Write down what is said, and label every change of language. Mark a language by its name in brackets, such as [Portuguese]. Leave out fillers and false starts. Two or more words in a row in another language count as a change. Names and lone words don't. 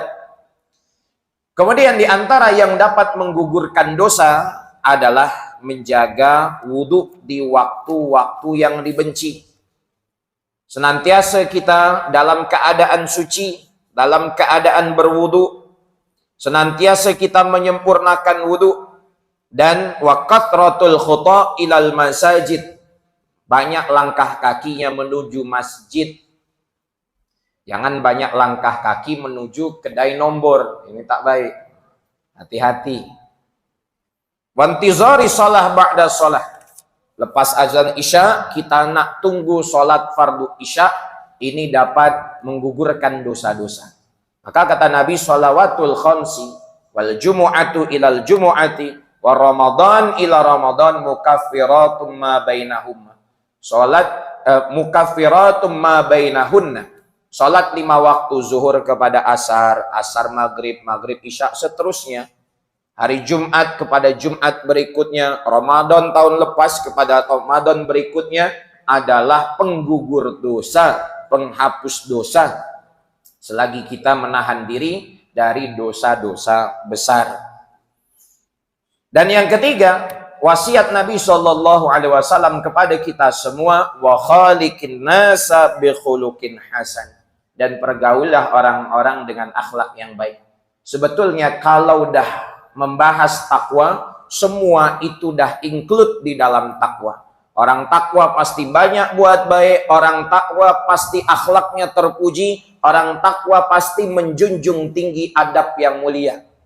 [Malay] Kemudian di antara yang dapat menggugurkan dosa adalah menjaga wudhu di waktu-waktu yang dibenci. Senantiasa kita dalam keadaan suci, dalam keadaan berwudu, senantiasa kita menyempurnakan wudu, dan [Arabic] وكثرة الخطى إلى المساجد, [Malay] banyak langkah kakinya menuju masjid. Jangan banyak langkah kaki menuju kedai nombor, ini tak baik. Hati-hati. [Arabic] وانتظار الصلاة بعد الصلاة. [Malay] Lepas azan Isya, kita nak tunggu sholat fardu Isya, ini dapat menggugurkan dosa-dosa. Maka kata Nabi, [Arabic] الصلوات الخمس والجمعة إلى الجمعة ورمضان إلى رمضان مكفرات ما بينهم. الصلاة مكفرات ما بينهن. [Malay] Sholat 5 waktu, zuhur kepada asar, asar maghrib, maghrib Isya, seterusnya. Hari Jumat kepada Jumat berikutnya, Ramadan tahun lepas kepada Ramadan berikutnya adalah penggugur dosa, penghapus dosa. Selagi kita menahan diri dari dosa-dosa besar. Dan yang ketiga, wasiat Nabi SAW kepada kita semua, [Arabic] وخالق الناس بخلق حسن. [Malay] Dan pergaulah orang-orang dengan akhlak yang baik. Sebetulnya kalau dah membahas takwa, semua itu dah include di dalam takwa. Orang takwa pasti banyak buat baik, orang takwa pasti akhlaknya terpuji, orang takwa pasti menjunjung tinggi adab yang mulia.